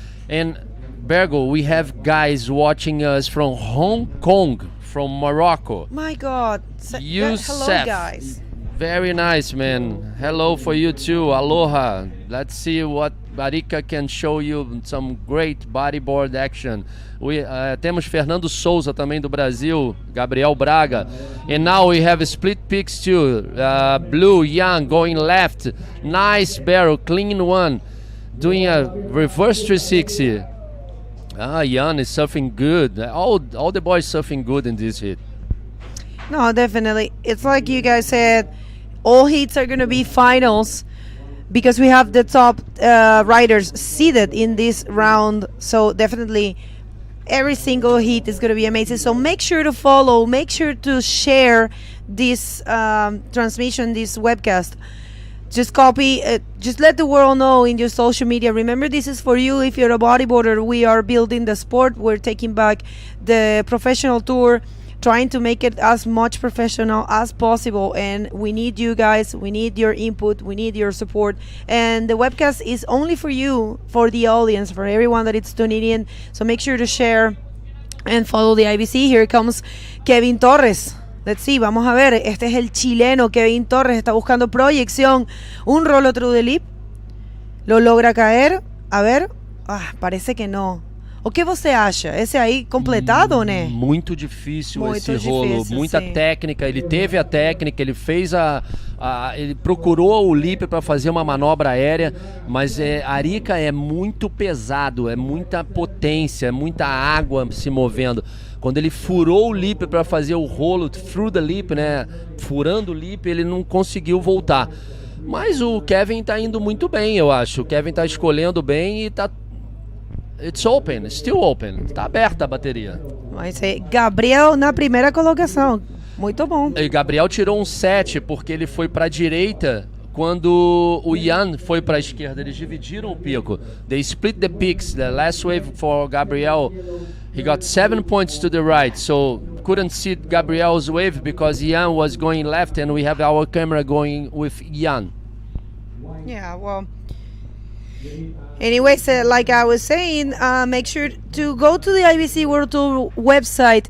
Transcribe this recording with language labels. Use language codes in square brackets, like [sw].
[en] And Bergo, we have guys watching us from Hong Kong, from Morocco. My God. Hello, guys. Very nice, man. Hello for you too. Aloha. Let's see what Arica can show you some great bodyboard action. [pt] Temos Fernando Souza também do Brasil, Gabriel Braga. [en] And now we have split picks too. Blue, Young, going left. Nice barrel, clean one. Doing a reverse 360. Jan is surfing good. All the boys surfing good in this heat. No, definitely. It's like you guys said, all heats are going to be finals because we have the top riders seated in this round. So definitely every single heat is going to be amazing. So make sure to follow, make sure to share this transmission, this webcast. Just copy, just let the world know in your social media. Remember, this is for you. If you're a bodyboarder, we are building the sport. We're taking back the professional tour, trying to make it as much professional as possible. And we need you guys. We need your input. We need your support. And the webcast is only for you, for the audience, for everyone that is tuning in. So make sure to share and follow the IBC. Here comes Kevin Torres. Let's see, [es] vamos a ver. Este es el chileno Kevin Torres. Está buscando proyección. Un rollo [en] through the lip. [es] Lo logra caer. A ver. [pt] Parece que não. O que você acha? Esse aí completado, né? Muito difícil Muito esse rolo. difícil, Muita sim. técnica. Ele teve a técnica, ele fez ele procurou o lip para fazer uma manobra aérea, mas Arica é muito pesado, é muita potência, é muita água se movendo. Quando ele furou o lip para fazer o rolo, [en] through the lip, [pt] né? Furando o lip, ele não conseguiu voltar. Mas o Kevin tá indo muito bem, eu acho. O Kevin tá escolhendo bem e tá... [en] It's open, still open. [pt] Tá aberta a bateria. Vai ser Gabriel na primeira colocação. Muito bom. E Gabriel tirou um 7 porque ele foi para a direita quando o Ian foi para a esquerda. Eles dividiram o pico. [en] They split the peaks. The last wave for Gabriel, he got 7 points to the right. So couldn't see Gabriel's wave because Ian was going left and we have our camera going with Ian. Yeah, well... Anyways, like I was saying, make sure to go to the IBC World Tour website.